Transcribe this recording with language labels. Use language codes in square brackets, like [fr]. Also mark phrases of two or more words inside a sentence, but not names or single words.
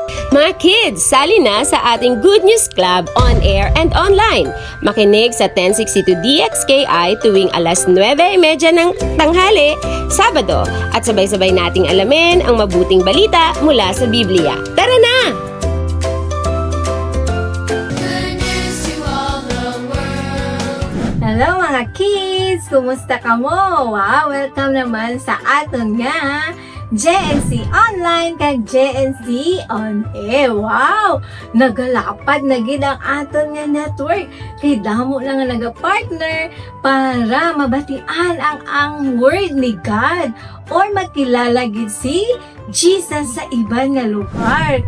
[tl] Mga kids, sali na sa ating Good News Club [en] on air and online. [tl] Makinig sa 1062 DXKI tuwing alas 9:30 ng tanghali, Sabado, at sabay-sabay nating alamin ang mabuting balita mula sa Biblia. Tara na! Hello mga kids! [hil] Kumusta ka mo? Wow! Welcome naman sa aton nga JNC Online kag JNC On Air. Wow! Nagalapad na gid ang aton nga network. Kay damo lang nga naga-partner para mabatian ang word ni God or makilala gid si Jesus sa iban nga lugar.